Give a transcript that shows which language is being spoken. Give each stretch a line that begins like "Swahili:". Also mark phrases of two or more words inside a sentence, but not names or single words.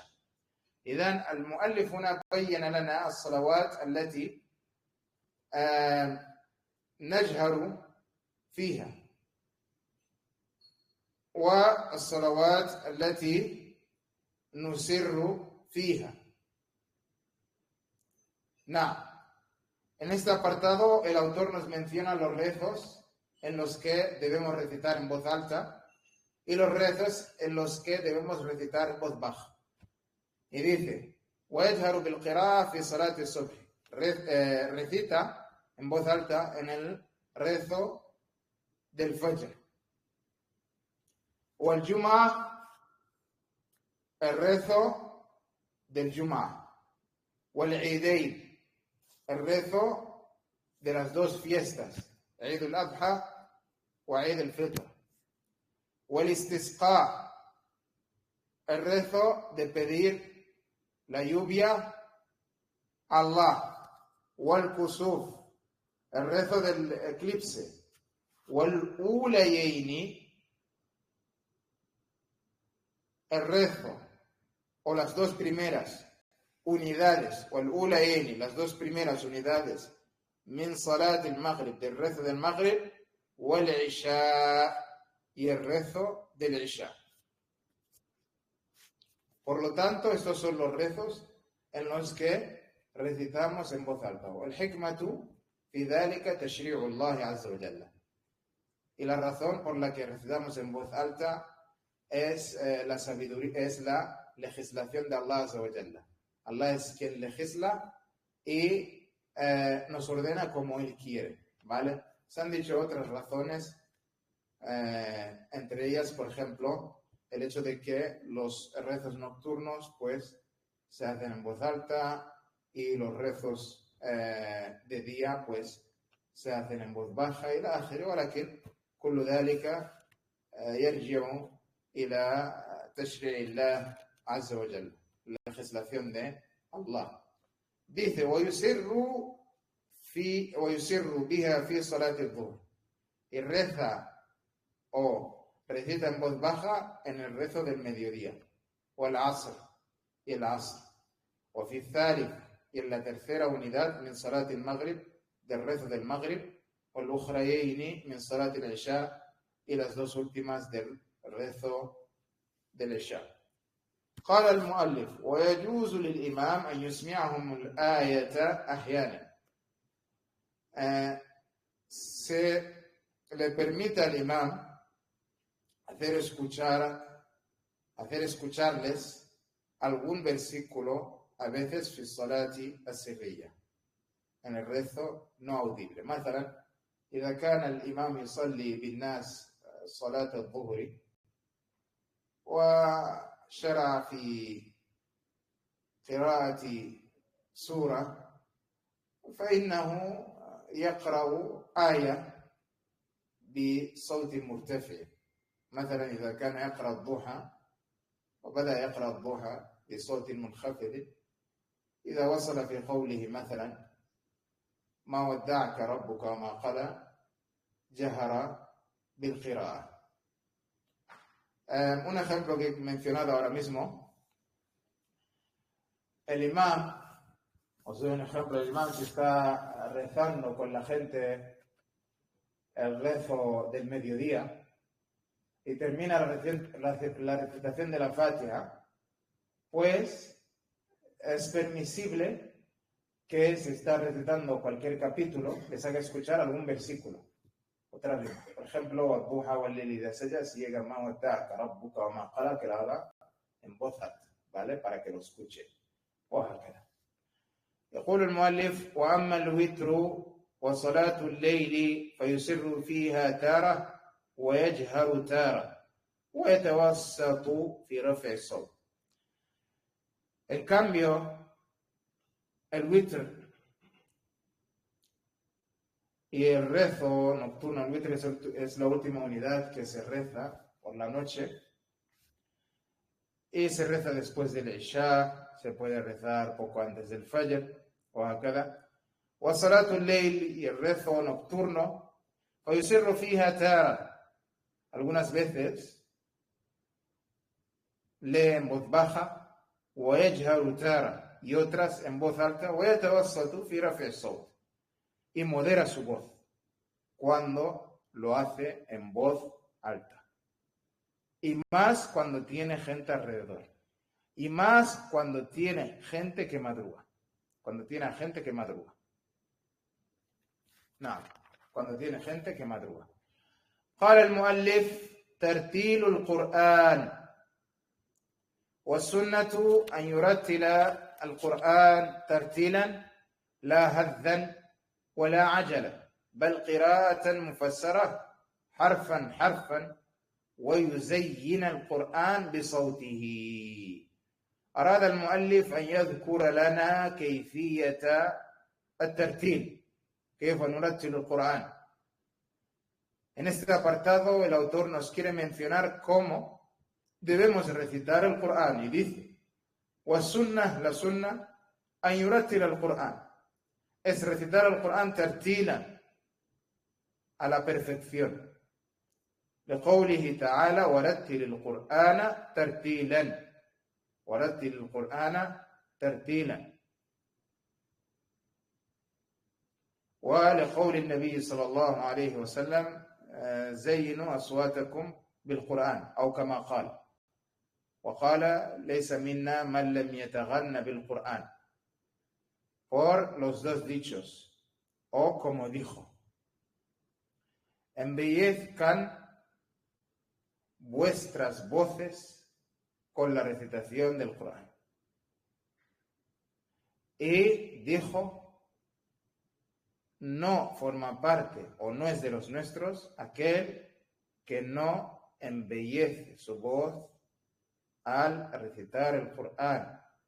Arabic: إذن المؤلف هنا بين لنا الصلوات التي نجهر فيها والصلوات التي نسر فيها. نعم.
Spanish: En este apartado el autor nos menciona los rezos en los que debemos recitar en voz alta y los rezos en los que debemos recitar en voz baja. Y dice:
Arabic: وَيَجْهَرُ بِالْقِرَاءَةِ فِي صَلَاةِ الصُّبْحِ,
Spanish: recita en voz alta en el rezo del Fajr.
Arabic: وَالْجُمْعَةِ,
Spanish: el rezo del Jum'ah.
Arabic: وَالْعِيدَيْنِ,
Spanish: el rezo de las dos fiestas, Eid al-Adha o Eid al-Fitr.
Arabic: والاستسقاء,
Spanish: el rezo de pedir la lluvia a Allah.
Arabic: والكسوف,
Spanish: el rezo del eclipse. والأوليين, el rezo o las dos primeras unidades, والأوليين, las dos primeras unidades,
Arabic: من صلاة المغرب,
Spanish: del rezo del maghrib,
Arabic: والعشاء,
Spanish: y el rezo del isha. Por lo tanto, estos son los rezos en los que recitamos en voz alta.
Arabic: والحكمة في ذلك تشريع الله عز وجل.
Spanish: Y la razón por la que recitamos en voz alta es la sabiduría, es la legislación de Allah
Arabic: عز وجل.
Spanish: Allah es quien legisla y nos ordena como Él quiere, ¿vale? Se han dicho otras razones, entre ellas, por ejemplo, el hecho de que los rezos nocturnos, pues, se hacen en voz alta y los rezos de día, pues, se hacen en voz baja y la
Arabic: آخر, ولكن كل ذلك يرجع إلى تشريع الله عز وجل,
Spanish: la legislación de Allah. Dice:
Arabic: ويسر بها في صلاة الظهر,
Spanish: y reza o recita en voz baja en el rezo del mediodía, والعصر, y el asr,
Arabic: وفي الثالث,
Spanish: y en la tercera unidad,
Arabic: من صلاة المغرب,
Spanish: del rezo del maghrib,
Arabic: والأخريين من صلاة العشاء,
Spanish: y las dos últimas del rezo del isha.
Arabic: قال المؤلف: ويجوز للإمام أن يسمعهم الآية أحيانا.
Spanish: Se le permite al imam hacer escucharles algún versículo a veces
Arabic: في الصلاة السرية,
Spanish: en el rezo no audible.
Arabic: مثلا إذا كان الإمام يصلي بالناس صلاة الظهر وشرع في قراءة سورة, فإنه يقرأ آية بصوت مرتفع. مثلا إذا كان يقرأ الضحى وبدأ يقرأ الضحى بصوت منخفض، إذا وصل في قوله مثلا ما ودعك ربك وما قلى جهر بالقراءة.
Spanish: Un ejemplo que he mencionado ahora mismo, el imam, os doy un ejemplo, el imam que está rezando con la gente el rezo del mediodía y termina la recitación de la Fatiha, pues es permisible que si está recitando cualquier capítulo les haga escuchar algún versículo. Otra rima. Por ejemplo,
Arabic: والضحى والليل إذا سجى,
Spanish: si llega
Arabic: ما ودعك ربك وما قلى,
Spanish: que la haga en voz alta, ¿vale? Para que lo escuche.
Arabic: وهكذا. يقول المؤلف: وأما الوتر وصلاة الليل فيسر فيها تارة ويجهر تارة ويتوسط في رفع الصوت.
Spanish: En cambio, el witr y el rezo nocturno, el witr es la última unidad que se reza por la noche y se reza después del Isha, se puede rezar poco antes del Fajr o hakada.
Arabic: وصلاة الليل,
Spanish: y el rezo nocturno,
Arabic: فيسر فيها تارة,
Spanish: algunas veces lee en voz baja,
Arabic: ويجهر تارة,
Spanish: y otras en voz alta,
Arabic: ويتوسط في رفع الصوت,
Spanish: y modera su voz cuando lo hace en voz alta. Y más cuando tiene gente alrededor. Y más cuando tiene gente que madruga. Cuando tiene gente que madruga. No, cuando tiene gente que madruga.
Arabic: قال المؤلف: ترتيل القرآن والسنة أن يرتل القرآن ترتيلا لا هذا ولا عجلة، بل قراءة مفسرة حرفا حرفا ويزين القرآن بصوته. أراد المؤلف أن يذكر لنا كيفية الترتيل، كيف نرتل القرآن.
Spanish: En este apartado el autor nos quiere mencionar cómo debemos recitar el Corán y dice:
Arabic: وَالسُّنَّةِ,
Spanish: la sunna,
Arabic: أن يرتل القرآن,
Spanish: es recitar el Corán tartila, a la perfección.
Arabic: لقوله تعالى: ورتل القرآن ترتيلا، ورتل القرآن ترتيلا. ولقول النبي صلى الله عليه وسلم: زينوا أصواتكم بالقرآن، أو كما قال. وقال: ليس منا من لم يتغن بالقرآن.
Spanish: Por los dos dichos, o como dijo: embellezcan vuestras voces con la recitación del Corán. Y dijo: no forma parte o no es de los nuestros aquel que no embellece su voz al recitar el Corán.